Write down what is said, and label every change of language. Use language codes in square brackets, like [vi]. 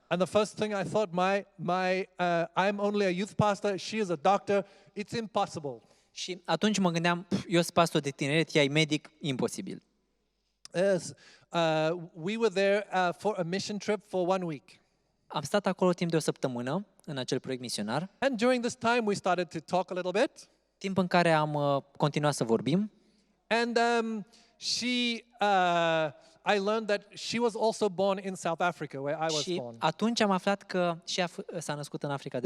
[en] And the first thing I thought, I'm only a youth pastor, she is a doctor, it's impossible. [ro] Și atunci mă gândeam, eu sunt pastor de tineret, ea e medic, imposibil. [en] Yes, we were there for a mission trip for 1 week. [ro] Am stat acolo timp de o săptămână, în acel proiect misionar, [en] And during this time, we started to talk a little bit. [ro] timp în care am continuat să vorbim. [en] And I learned that she was also born in South Africa, where I was [ro] Și [en] born. [ro] atunci am aflat că și ea s-a născut în Africa de